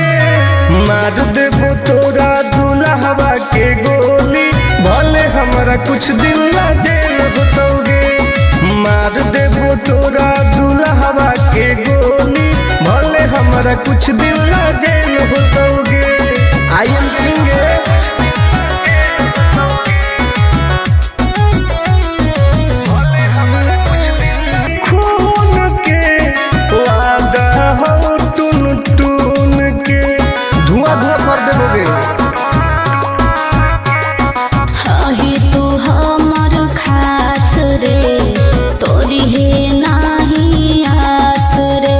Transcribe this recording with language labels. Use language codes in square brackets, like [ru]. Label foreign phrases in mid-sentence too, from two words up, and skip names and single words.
[mag] मार देबो तोरा दूल्हा के गोली, भले हमरा कुछ दिन ला जेल होतोगे। मार देबो तोरा दूल्हा के गोली, भले हमरा कुछ दिन ला जेल होतोगे। [en] I am king. [mag] खून के वादा हो टून टून के, धुआं धुआं कर देबोगे। हाही तू हमर खास रे, तोरी है नाही आस रे।